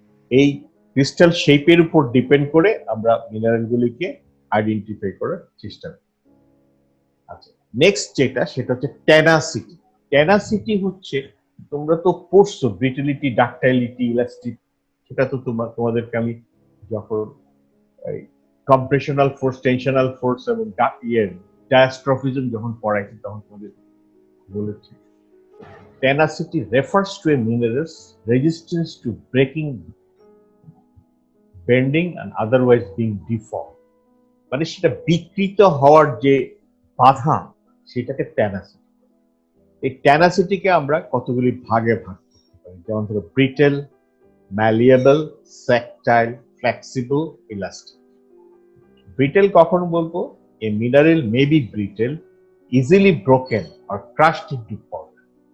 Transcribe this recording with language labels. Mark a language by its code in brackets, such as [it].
[bn] এই ক্রিস্টাল শেপের উপর ডিপেন্ড করে আমরা মিনারেল গুলিকে আইডেন্টিফাই করার চেষ্টা করি। আচ্ছা, নেক্সট যেটা সেটা হচ্ছে টেনাসিটি। টেনাসিটি হচ্ছে, তোমরা তো পড়ছো ব্রিটিলিটি, ডাকটাইলিটি, ইলাস্টিক, সেটা তো তোমাদেরকে আমি যখন কম্প্রেশনাল ফোর্স, টেনশনাল ফোর্স এবং ডায়াস্ট্রফিজম যখন পড়াইছি তখন তোমাদের বলেছি [en] tenacity refers to a mineral's resistance to breaking, bending and otherwise being deformed. [bn] মানে সেটা বিকৃত হওয়ার যে বাধা সেটাকে ট্যানাসিটি। এই ট্যানাসিটিকে আমরা কতগুলি ভাগে ভাগ করতে পারি, যেমন ধরো ব্রিটেল, ম্যালিয়েবল, স্যাকটাইল, ফ্লেক্সিবল, ইলাস্টিক। ব্রিটেল কখন বলবো? [en] A mineral may be brittle, easily broken or crushed into powder.